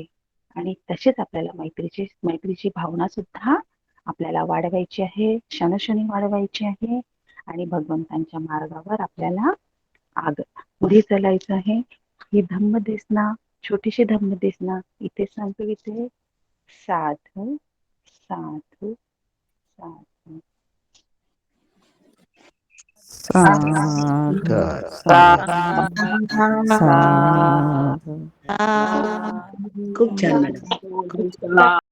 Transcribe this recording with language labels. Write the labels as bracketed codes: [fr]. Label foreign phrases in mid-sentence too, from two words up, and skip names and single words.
[mr] आणि तसेच आपल्याला मैत्रीची भावना सुद्धा आपल्याला वाढवायची आहे, क्षणोक्षणी वाढवायची आहे. आणि भगवंतांच्या मार्गावर आपल्याला पुढे चालायचं आहे. ही धम्मदेसना, छोटीशी धम्मदेसना इथे संपविते. [pi] साधू साधू साधू. साधु साधु साधु. [mr] खूप छान मॅडम, खूप छान.